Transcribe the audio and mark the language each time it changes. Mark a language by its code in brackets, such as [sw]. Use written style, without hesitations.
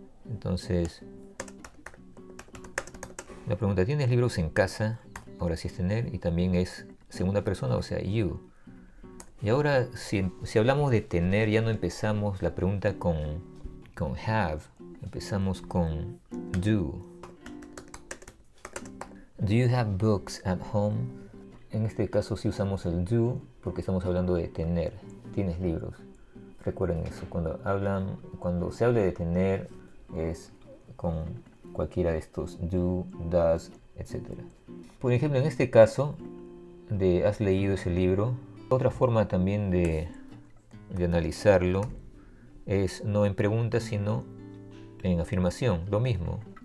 [es] Entonces la pregunta, ¿tienes libros en casa? Ahora sí es tener, y también es segunda persona, o sea, you. Y ahora, si hablamos de tener, ya no empezamos la pregunta con have, empezamos con do. [en] Do you have books at home? [es] En este caso sí usamos el do, porque estamos hablando de tener. ¿Tienes libros? Recuerden eso, cuando se hable de tener, es con cualquiera de estos do, does, etc. Por ejemplo, en este caso de has leído ese libro, otra forma también de analizarlo es no en pregunta, sino en afirmación, lo mismo.